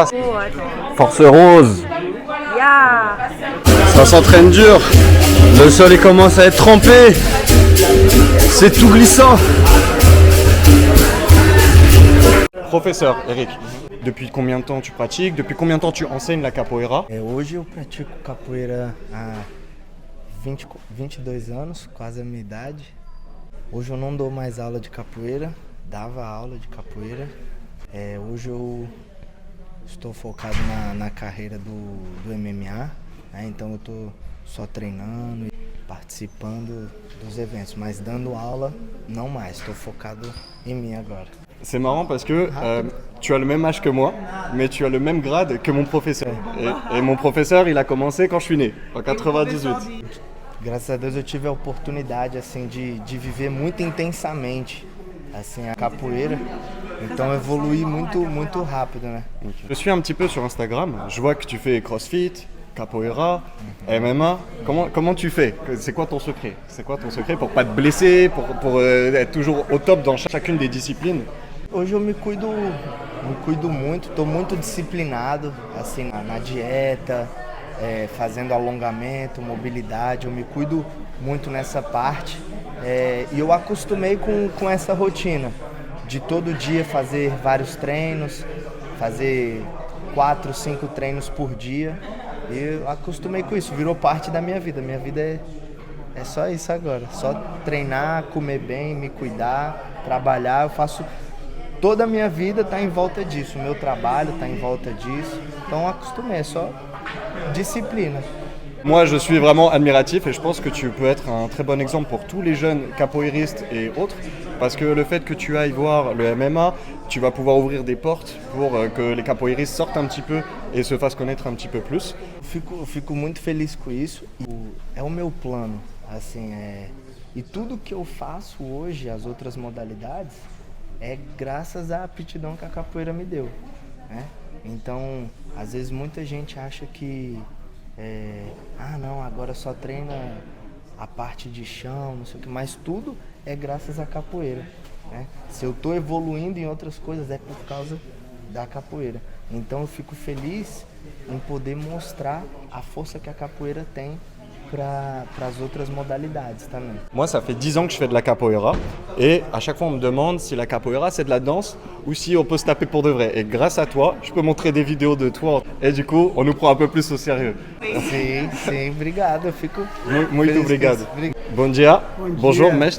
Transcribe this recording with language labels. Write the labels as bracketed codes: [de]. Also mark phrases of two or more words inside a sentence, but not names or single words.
[fr] Force rose. Ça s'entraîne dur. Le sol il commence à être trempé. C'est tout glissant. Professeur Eric, depuis combien de temps tu pratiques? Depuis combien de temps tu enseignes la capoeira? [pt] Hoje eu pratico capoeira há 22 anos, quase a minha idade. Hoje eu não dou mais aula de capoeira, dava aula de capoeira. Hoje eu estou focado na carreira do MMA, né? Então eu estou só treinando e participando dos eventos, mas dando aula não mais, estou focado em mim agora. [fr] C'est marrant parce que tu as le même âge que moi, mais tu as le même grade que mon professeur. Et mon professeur, il a commencé quand je suis né, en 98. [pt] Graças a Deus eu tive a oportunidade assim de viver muito intensamente assim a capoeira. Então eu evolui muito rápido, né? [fr] Je suis un petit peu sur Instagram, je vois que tu fais CrossFit, capoeira, MMA. Comment tu fais? C'est quoi ton secret? C'est quoi ton secret pour pas te blesser, pour être toujours au top dans chacune des disciplines? [pt] Hoje eu me cuido muito, estou muito disciplinado assim na dieta, fazendo alongamento, mobilidade, eu me cuido muito nessa parte e eu acostumei com essa rotina de todo dia fazer vários treinos, fazer 4, 5 treinos por dia e eu acostumei com isso, virou parte da minha vida é só isso agora, só treinar, comer bem, me cuidar, trabalhar, eu faço toda a minha vida está em volta disso, o meu trabalho está em volta disso, então acostumei, é só discipline. [fr] Moi, je suis vraiment admiratif et je pense que tu peux être un très bon exemple pour tous les jeunes capoeiristes et autres parce que le fait que tu ailles voir le MMA, tu vas pouvoir ouvrir des portes pour que les capoeiristes sortent un petit peu et se fassent connaître un petit peu plus. [pt] Eu fico muito feliz com isso. É o meu plano, assim, e tudo que eu faço hoje, as outras modalidades, é graças à aptidão que a capoeira me deu, né? Então, às vezes muita gente acha que não, agora só treina a parte de chão, não sei o que, mas tudo é graças à capoeira, né? Se eu estou evoluindo em outras coisas é por causa da capoeira. Então eu fico feliz em poder mostrar a força que a capoeira tem para as outras modalidades também. [fr] Moi, ça fait 10 ans que je fais de la capoeira et à chaque fois on me demande si la capoeira c'est de la danse ou si on peut se taper pour de vrai. Et grâce à toi, je peux montrer des vidéos de toi et du coup, on nous prend un peu plus au sérieux. [pt] Sim, obrigado, eu fico Muito obrigado. Bon dia. [fr] Bonjour, maître.